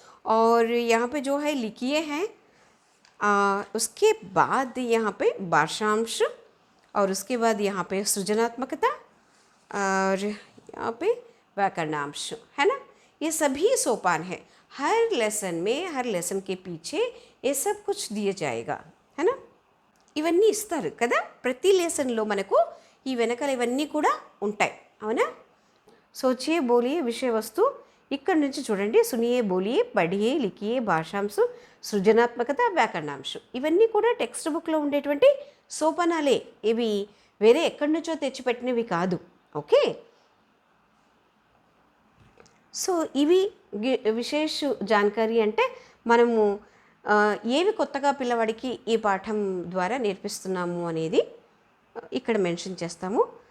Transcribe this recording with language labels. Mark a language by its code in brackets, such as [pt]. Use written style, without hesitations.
[hi] और यहाँ पे जो है लिखिए हैं। उसके बाद यहाँ पे वार्षांश और उसके बाद यहाँ पे सृजनात्मकता और यहाँ पे व्याकरणांश है ना। ये सभी सोपान है। हर लेसन में, हर लेसन के पीछे ये सब कुछ दिया जाएगा है ना। [te] ఇవన్నీ ఇస్తారు కదా ప్రతి లెసన్లో మనకు ఈ వెనకాల ఇవన్నీ కూడా ఉంటాయి అవునా. [hi] सोचिए बोलिए विषय वस्तु [te] ఇక్కడ నుంచి చూడండి. [hi] సునియే బోలియే పढ़िए लिखिए [te] భాషాంశ సృజనాత్మకత వ్యాకరణాంశ ఇవన్నీ కూడా టెక్స్ట్ బుక్లో ఉండేటువంటి సోపానాలే. ఇవి వేరే ఎక్కడి నుంచో తెచ్చిపెట్టినవి కాదు. ఓకే, సో ఇవి విశేష జానకారీ అంటే మనము ఏవి కొత్తగా పిల్లవాడికి ఈ పాఠం ద్వారా నేర్పిస్తున్నాము అనేది ఇక్కడ మెన్షన్ చేస్తాము.